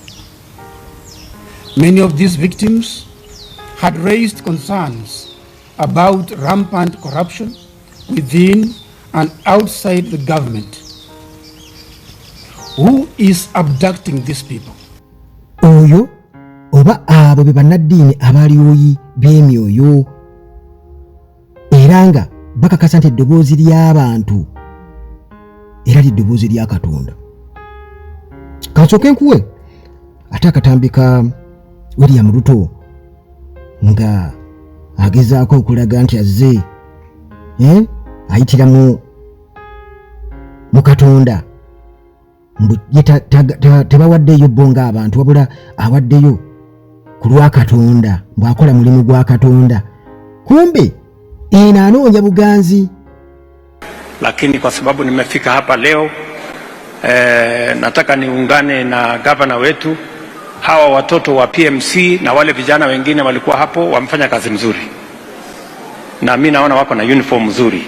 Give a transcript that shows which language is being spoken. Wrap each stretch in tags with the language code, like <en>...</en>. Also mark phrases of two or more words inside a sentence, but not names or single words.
<en>Many of these victims had raised concerns about rampant corruption within and outside the government. Who is abducting these people?</en> <lg>Oyo oba abo be bannaddiini abalioyi by'emyoyo era nga bakakasa nti eddoboozi ly'abantu era liddoboozi lya Katonda. Kansooke nkuwe ate akatambi ka William Ruto nga agezaako okulaga nti azze ayitira mu Katonda mbu tebawaddeyo bo ng'abantu wabula awaddeyo ku lwa Katonda bw'akola mulimu gwa Katonda. Kumbe anoonya buganzi.</lg> <sw>Lakini kwa sababu nimefika hapa leo nataka niungane na gavana wetu. Hawa watoto wa PMC na wale vijana wengine walikuwa hapo wamefanya kazi mzuri, na mimi naona wako na uniform nzuri.</sw>